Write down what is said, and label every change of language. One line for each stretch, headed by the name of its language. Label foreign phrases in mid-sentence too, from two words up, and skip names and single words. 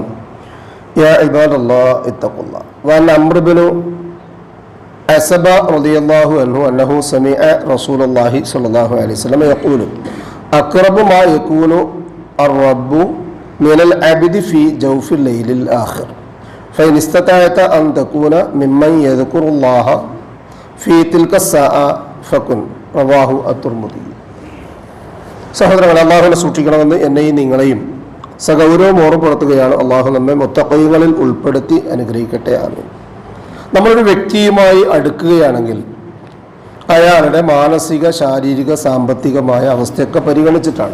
Arabic: يا عباد الله اتقوا الله. وعن عمرو بن عبسة رضي الله عنه أنه سمع رسول الله صلى الله عليه وسلم يقول أقرب ما يكون الرب من العبد في جوف الليل الآخر فإن استطعت أن تكون ممن يذكر الله في تلك الساعة فكن رواه الترمذي.
Malayalam: സഹോദരങ്ങളെ, അള്ളാഹുവിനെ സൂക്ഷിക്കണമെന്ന് എന്നെയും നിങ്ങളെയും സഗൗരവം ഓർമ്മപ്പെടുത്തുകയാണ്. അള്ളാഹു നമ്മെ മുത്തഖീങ്ങളിൽ ഉൾപ്പെടുത്തി അനുഗ്രഹിക്കട്ടെ. ആമീൻ. നമ്മളൊരു വ്യക്തിയുമായി അടുക്കുകയാണെങ്കിൽ അയാളുടെ മാനസിക, ശാരീരിക, സാമ്പത്തികമായ അവസ്ഥയൊക്കെ പരിഗണിച്ചിട്ടാണ്.